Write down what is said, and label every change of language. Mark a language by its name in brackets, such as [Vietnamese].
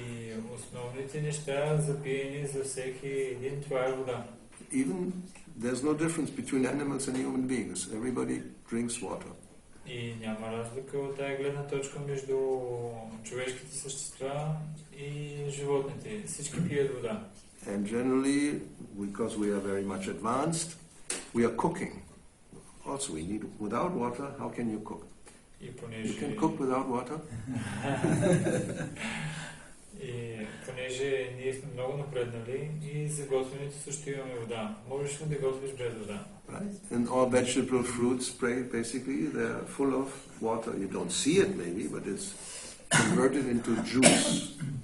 [Bulgarian] И основните неща за пиене за всеки един, това е вода. [English] Even there's no difference between animals and human beings. Everybody drinks water. [Bulgarian] И няма разлика от тази гледна точка между човешките същества и животните. Всички пият вода. [English] And generally, because we are very much advanced, we are cooking. Also, we need without water. How can you cook? You can cook without water. [Bulgarian] И понеже ние сме много напреднали и за готвенето също имаме вода. Можеш ли да готвиш без вода? [English] Right? And all vegetable fruits, basically, they're full of water. You don't see it maybe, but it's converted into juice.